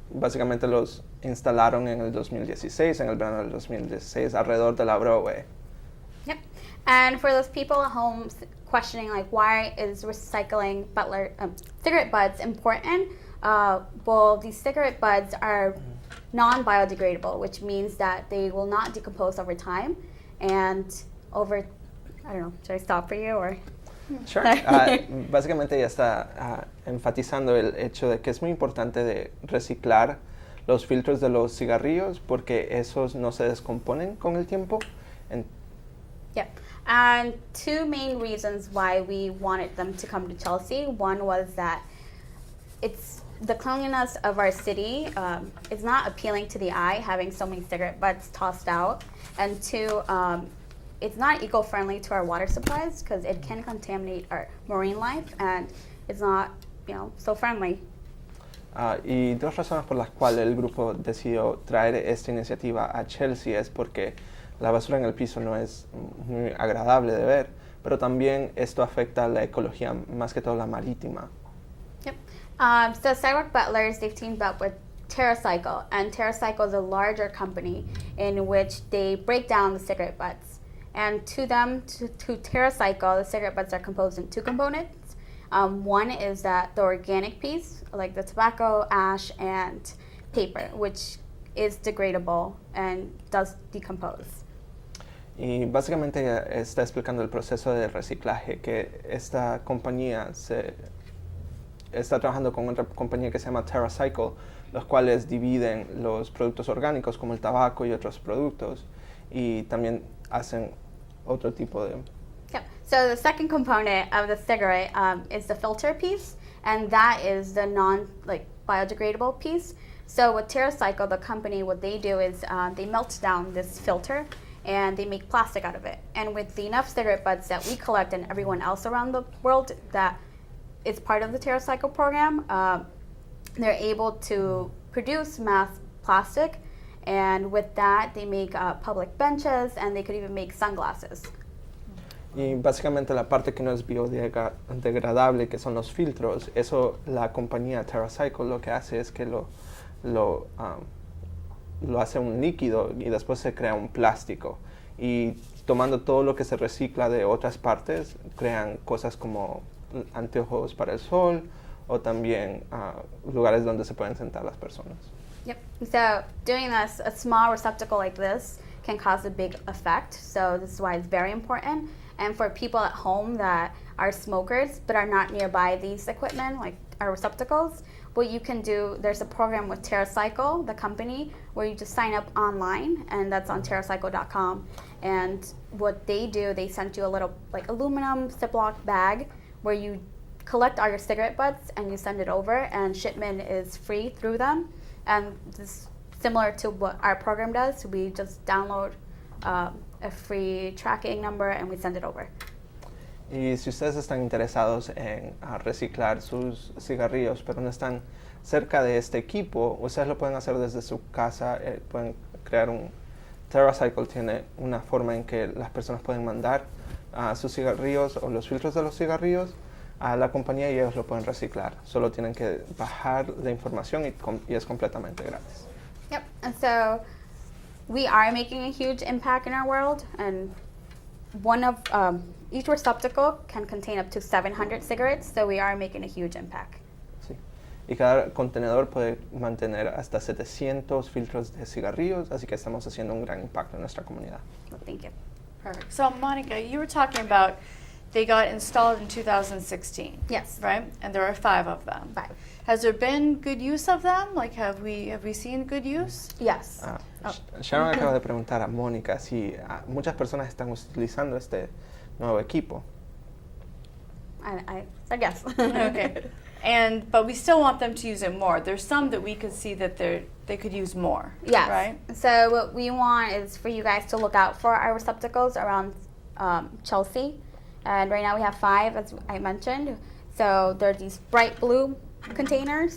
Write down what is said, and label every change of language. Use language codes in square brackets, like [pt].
[es] Básicamente los instalaron en el 2016, en el verano del 2016, alrededor de la Broadway. [en] yep. And for those people at home questioning, like, why is recycling cigarette butts important? Well, these cigarette butts are non-biodegradable, which means that they will not decompose over time. And I don't know, should I stop for you or? Sure. [es] Básicamente ella está enfatizando el hecho de que es muy importante de reciclar los filtros de los cigarrillos porque esos no se descomponen con el tiempo. [en] Yep. And 2 main reasons why we wanted them to come to Chelsea. One was that it's the cleanliness of our city is not appealing to the eye, having so many cigarette butts tossed out. And 2, it's not eco-friendly to our water supplies because it can contaminate our marine life, and it's not, so friendly. [es] Y 2 razones por las cuales el grupo decidió traer esta iniciativa a Chelsea es porque la basura en el piso no es muy agradable de ver, pero también esto afecta a la ecología, más que todo la marítima. [en] Yep. So Sidewalk Butlers, they've teamed up with TerraCycle, and TerraCycle is a larger company in which they break down the cigarette butts. And to TerraCycle, the cigarette butts are composed in 2 components. One is the organic piece, like the tobacco, ash, and paper, which is degradable and does decompose. [es] Y básicamente ella está explicando el proceso de reciclaje, que esta compañía está trabajando con otra compañía que se llama TerraCycle, los cuales dividen los productos orgánicos como el tabaco y otros productos, y también hacen otro tipo de... [en] Yep. So the second component of the cigarette is the filter piece, and that is the biodegradable piece. So with TerraCycle, the company, what they do is they melt down this filter and they make plastic out of it. And with the enough cigarette butts that we collect and everyone else around the world that is part of the TerraCycle program, they're able to produce mass plastic, and with that they make public benches, and they could even make sunglasses. [es] Y básicamente la parte que no es biodegradable, que son los filtros, eso la compañía TerraCycle lo que hace es que lo hace un líquido y después se crea un plástico. Y tomando todo lo que se recicla de otras partes, crean cosas como anteojos para el sol o también lugares donde se pueden sentar las personas. [en] Yep. So doing this, a small receptacle like this can cause a big effect. So this is why it's very important. And for people at home that are smokers but are not nearby these equipment, like our receptacles, what you can do, there's a program with TerraCycle, the company, where you just sign up online, and that's on TerraCycle.com. And what they do, they send you a little aluminum Ziploc bag where you collect all your cigarette butts and you send it over, and shipment is free through them. And this similar to what our program does. We just download a free tracking number, and we send it over. [es] Y si ustedes están interesados en reciclar sus cigarrillos, pero no están cerca de este equipo, ustedes lo pueden hacer desde su casa, pueden crear un... TerraCycle tiene una forma en que las personas pueden mandar sus cigarrillos o los filtros de los cigarrillos a la compañía y ellos lo pueden reciclar. Solo tienen que bajar la información y es completamente gratis. [en] Yep. And so we are making a huge impact in our world, and one of each receptacle can contain up to 700 cigarettes, so we are making a huge impact. [es] Sí. Y cada contenedor puede mantener hasta 700 filtros de cigarrillos, así que estamos haciendo un gran impacto en nuestra comunidad. [en] Well, thank you. Perfect. So, Monica, you were talking about they got installed in 2016. Yes. Right? And there are 5 of them. 5. Has there been good use of them? Like, have we seen good use? Yes. [es] Sharon acaba de preguntar a Mónica si muchas personas están utilizando este nuevo equipo. [en] I said yes. Okay. But we still want them to use it more. There's some that we could see that they could use more. Yes. Right? So what we want is for you guys to look out for our receptacles around Chelsea. And right now we have 5, as I mentioned. So there's these bright blue containers.